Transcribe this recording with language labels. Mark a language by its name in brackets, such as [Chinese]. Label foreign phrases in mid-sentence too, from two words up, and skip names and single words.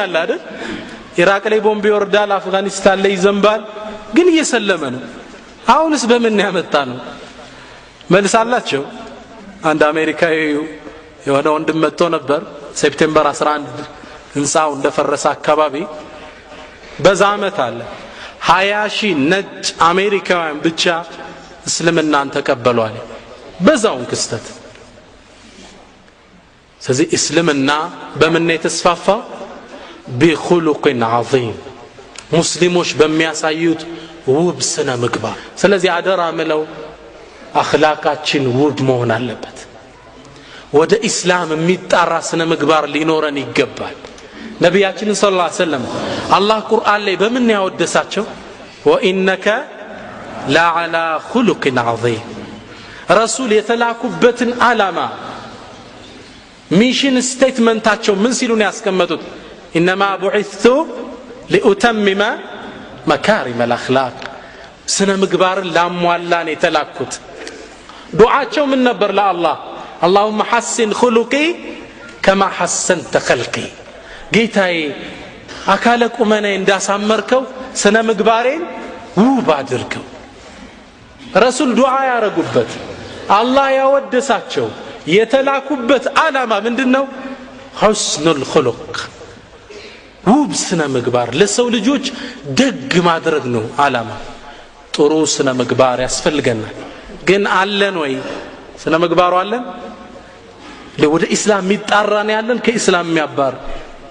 [Amharic] ያለ አይደል ኢራቅ ላይ ቦምብ ይወርዳል አፍጋኒስታን ላይ ይዘንባል ግን እየሰለመ ነው አሁንስ በምን ያመጣ ነው መልሳላቸው አንድ አሜሪካዊ የሆነ ወንድም መጥቶ ነበር ሴፕቴምበር 11 እንሳው እንደፈረሰ አካባቢ በዛ አመት አለ 20,000 ነጭ አሜሪካውያን ብቻ እስልምናን ተቀበሏል በዛው ክስተት ስለዚህ እስልምና በምን የተስፋፋው [Arabic] بخلق عظيم [Amharic] ሙስሊሞች በሚያሳዩት ውብ ስነ ምግባር ስለዚህ አደራ ምለው አኽላቃችን ውብ መሆን አለበት ወደ እስላም የሚጣራ ስነ ምግባር ሊኖረን ይገባል ነብያችን [Arabic] صلى الله عليه وسلم [Amharic] አላህ ቁርአን ላይ በምን ያወደሳቸው [Arabic] وإنك لعلى خلق عظيم [Amharic] ረሱል የተላኩበትን ዓላማ [English] mission statementታቸው [Amharic] ምን ሲሉ ነው ያስቀመጡት [Arabic] انما بعثت لاتمم مكارم الاخلاق [Amharic] ስነ ምግባርን ላሟላን የተላኩት ዱዓቸው ምን ነበር ለአላህ [Arabic] اللهم حسن خلقي كما حسنت خلقي [Amharic] ጌታዬ አካለ ቁመኔ እንዳሳመርከው ስነ ምግባሬን ውብ አድርገው ረሱል ዱዓ ያረጉበት አላህ ያወደሳቸው የተላኩበት ዓላማ ምንድነው [Arabic] حسن الخلق [Amharic] ውብ ስነ ምግባር ለሰው ልጆች ደግ ማድረግ ነው ዓላማ ጥሩ ስነ ምግባር ያስፈልገናል ግን አለን ወይ ስነ ምግባሩ አለን ለወደ እስላም የሚጣራን ያለን ከእስላም የሚያባር